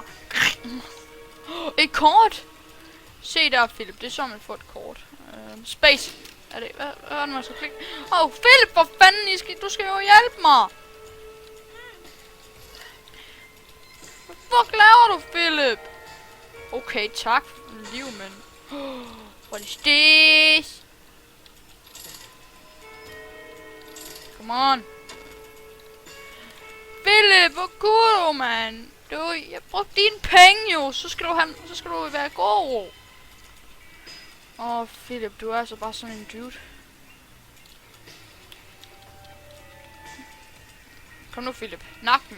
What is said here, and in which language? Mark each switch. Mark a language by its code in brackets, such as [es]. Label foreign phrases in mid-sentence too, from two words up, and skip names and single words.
[da] Et kort! Se der, Philip. Det er som man får et kort. Space. Er det? Hvad er det, man skal klikke? Philip, for fanden, du skal jo hjælpe mig! Hvad fuck laver du, Philip? Okay, tak for liv, men... [en] What is this? Come on. [da] Philip, hvor kunne du, man? Jeg brugte dine penge jo. Så skal du være god. Philip, du er altså bare sådan en dude. Kom nu, Philip. Nak dem.